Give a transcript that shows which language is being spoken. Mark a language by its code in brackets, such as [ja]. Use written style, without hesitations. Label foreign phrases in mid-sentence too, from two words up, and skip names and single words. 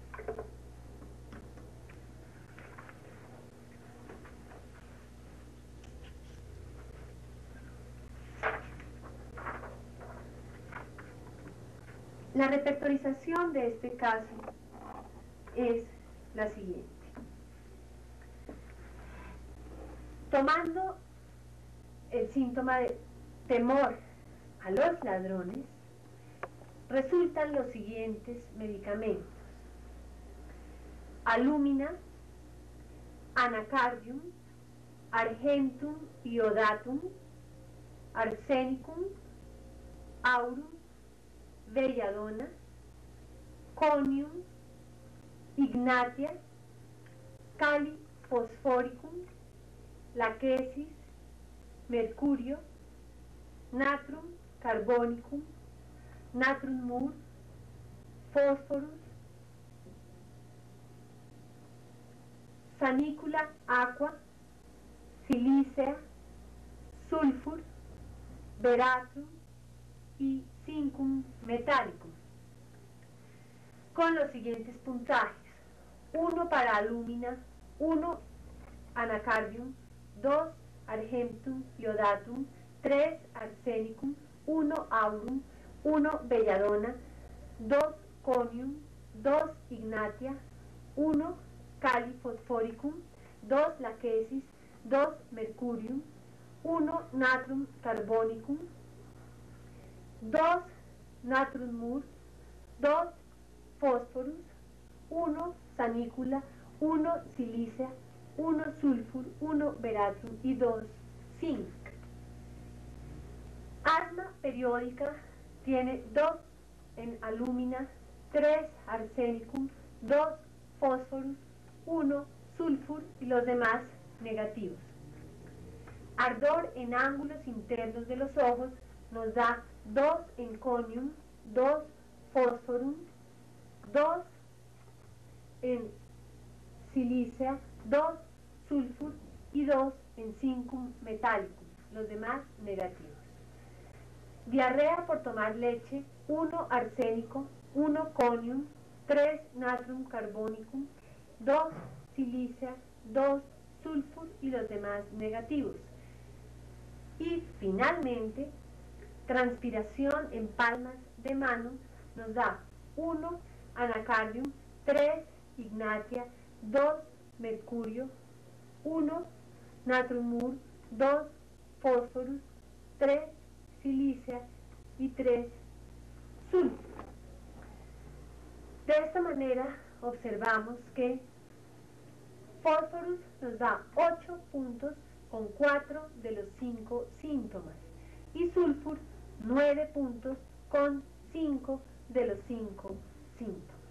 [es] La repertorización de este caso es la siguiente. Tomando el síntoma de temor a los ladrones, resultan los siguientes medicamentos: alúmina, anacardium, argentum iodatum, arsenicum, aurum, belladona, conium, ignatia, cali fosforicum, laquesis, mercurio, natrum carbonicum, natrum mur, fósforus, sanicula aqua, silicea, sulfur, veratrum y zincum metallicum, con los siguientes puntajes: 1 para alúmina, 1 anacardium, 2 argentum iodatum, 3 arsenicum, 1 aurum, 1 belladona, 2 conium, 2 ignatia, 1 cali fosforicum, 2 laquesis, 2 mercurium, 1 natrum carbonicum, 2 natrum mur, 2 fósforus, 1 sanícula, 1 silicea, 1 sulfur, 1 veratrum y 2 zinc. Asma periódica tiene 2 en alúmina, 3 arsenicum, 2 fósforus, 1 sulfur y los demás negativos. Ardor en ángulos internos de los ojos nos da 2 en conium, 2 fósforum, 2 en silicea, 2 sulfur y 2 en zincum metallicum, los demás negativos. Diarrea por tomar leche, 1 arsénico, 1 conium, 3 natrum carbonicum, 2 silicea, 2 sulfur y los demás negativos. Y finalmente, transpiración en palmas de mano nos da 1 anacardium, 3 ignatia, 2 mercurio, 1 natriumur, 2 fósforos, 3 silicia y 3 sulfuro. De esta manera observamos que fósforos nos da 8 puntos con 4 de los 5 síntomas y sulfur 9 puntos con 5 de los 5 síntomas.